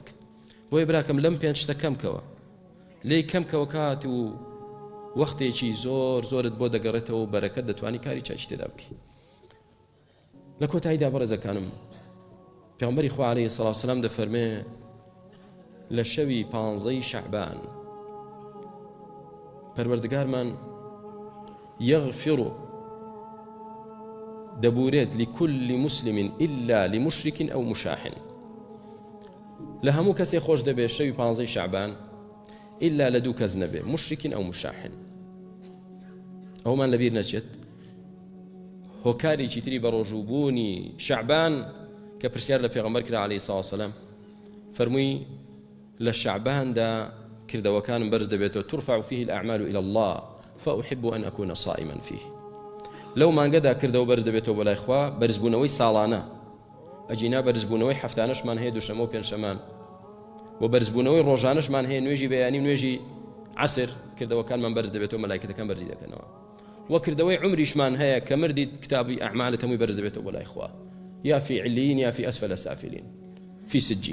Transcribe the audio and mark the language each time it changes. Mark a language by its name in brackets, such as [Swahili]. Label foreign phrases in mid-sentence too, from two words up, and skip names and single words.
[Central Kurdish] بۆیە براکەم لەم پێنج شتە کەمکەوە، لێی کەمکەوە کات و وەختێکی زۆرت بۆ دەگەڕێتەوە و بەرەکەت دەتوانی کاری چاکی تێدا بکەی. لە کۆتاییدا بەڕێزەکانم پێغەمبەری خوا [Arabic] عەلەیهی سەڵاو وسەلام [Central Kurdish] دەفەرمێ لە شەوی 15 شەعبان پەروەردگارمان يغفر دەبورێت [Arabic] لكل مسلم إلا لمشرك أو مشاح. [Central Kurdish] لە هەموو کەسێ خۆش دەبێ شەوی 15 شەعبان إلا لە دوو کەس نەبێ [Arabic] مشرك أو مشاح. [Central Kurdish] ئەومان لەبیر نەچێت هۆکارێکی تری بە ڕۆژووبوونی شەعبان کە پرسیار لە پێغەمبەر کرا [Arabic] عەلەیهی سەڵاو وسەلام، [Central Kurdish] فەرمووی لە شەعباندا کردەوەکانم بەرز دەبێتەوە [Arabic] ترفع فيه الأعمال إلى الله فأحب أن أكون صائما فيه. [Central Kurdish] لو مانگەدا کردەوە بەرز دەبێتەوە بەلای خوا بەرزبوونەوەی ساڵانە، ئەجینا بەرزبوونەوەی هەفتانەشمان هەیە دووشەمە و پێنجشەمان، و بەرزبوونەوەی ڕۆژانەشمان هەیە نوێژی بەیانی نوێژی عەسر کردەوەکانمان بەرز دەبێتەوە مەلایکەتەکان بەرزی دەکەنەوە، و کردەوەی عمریشمان هەیە کە مردیت کتابی ئەعمالت هەمووی بەرز دەبێتەوە بەلای خوا، یا [Arabic] فی علیین [Central Kurdish] یا [Arabic] فی ئەسفەلە سافلین فی سجین.